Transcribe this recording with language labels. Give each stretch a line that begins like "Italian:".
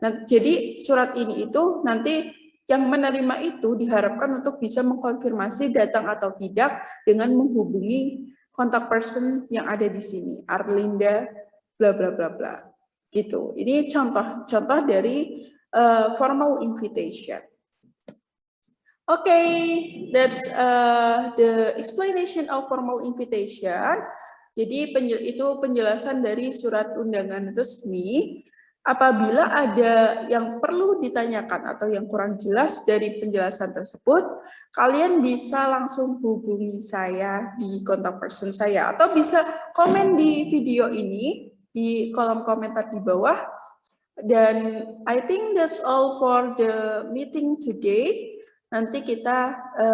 Indonesian: Nah, jadi surat ini itu nanti yang menerima itu diharapkan untuk bisa mengkonfirmasi datang atau tidak dengan menghubungi kontak person yang ada di sini, Arlinda, bla bla bla bla, gitu. Ini contoh dari formal invitation.
English: Okay, that's the explanation of formal invitation.
Indonesian: Jadi itu penjelasan dari surat undangan resmi. Apabila ada yang perlu ditanyakan atau yang kurang jelas dari penjelasan tersebut, kalian bisa langsung hubungi saya di kontak person saya, atau bisa komen di video ini di kolom komentar di bawah.
English: Dan I think that's all for the meeting today.
Indonesian: Nanti kita